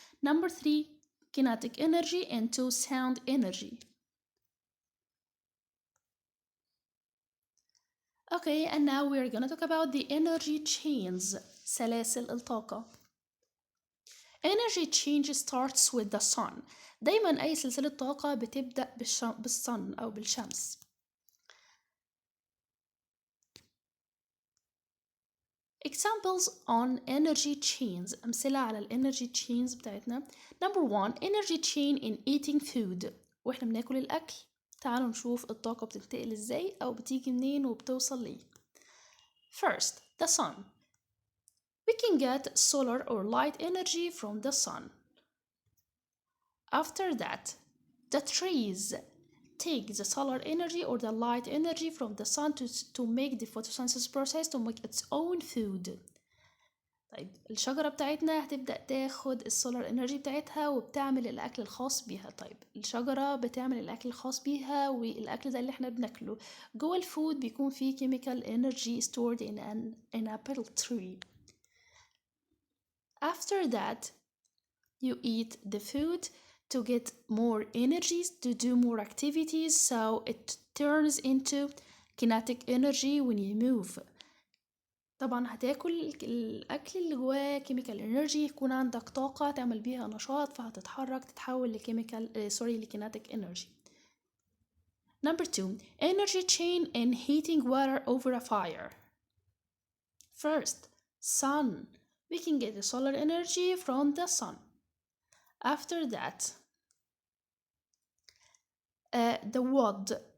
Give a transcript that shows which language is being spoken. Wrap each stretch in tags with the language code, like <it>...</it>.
<en>Number 3, kinetic energy into sound energy. Okay, and now we're gonna talk about the energy chains,</en> <ar>سلاسل الطاقة.</ar> <en>Energy change starts with the sun.</en> <ar>دايما أي سلسلة طاقة بتبدأ بالصن أو بالشمس.</ar> <en>Examples on energy chains.</en> <ar>أمثلة على الانرجي chains بتاعتنا.</ar> <en>Number 1, energy chain in eating food.</en> <ar>واحنا بناكل الأكل تعالوا نشوف الطاقة بتنتقل ازاي أو بتيجي منين وبتوصل ليه.</ar> <en>First, the sun. We can get solar or light energy from the sun. After that, the trees take the solar energy or the light energy from the sun to make the photosynthesis process to make its own food.</en> <ar>طيب الشجرة بتاعتنا هتبدأ تاخد السولار انرجي بتاعتها وبتعمل الأكل الخاص بيها. طيب الشجرة بتعمل الأكل الخاص بيها والأكل ده اللي احنا بناكله. جوه الفود بيكون فيه</ar> <en>chemical energy stored in an apple tree. After that, you eat the food to get more energies, to do more activities, so it turns into kinetic energy when you move.</en> <ar>طبعا هتاكل الأكل اللي جواه chemical energy، يكون عندك طاقة تعمل بيها نشاط فهتتحرك تتحول لkinetic energy.</ar> <en>Number 2, energy chain in heating water over a fire. First, sun. We can get the solar energy from the sun. After that, the wood.</en>